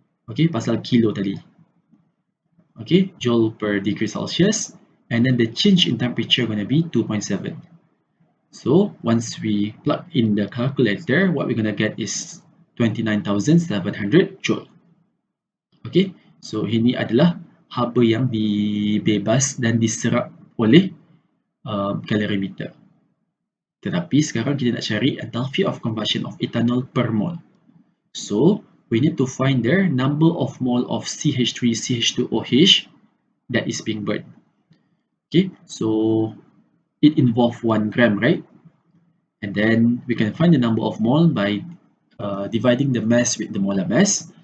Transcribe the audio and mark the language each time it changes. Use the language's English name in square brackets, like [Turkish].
[Malay] Okay, pasal kilo tadi. Okay, joule per degree Celsius. [English] And then the change in temperature going to be 2.7. So once we plug in the calculator, what we're going to get is 29,700 joule. [Malay] Okay, so ini adalah haba yang dibebas dan diserap oleh calorimeter. Tetapi sekarang kita nak cari enthalpy of combustion of ethanol per mole. [English] So we need to find the number of mole of CH3 CH2OH that is being burned. Okay, so it involves 1 gram, right? And then we can find the number of mole by dividing the mass with the molar mass.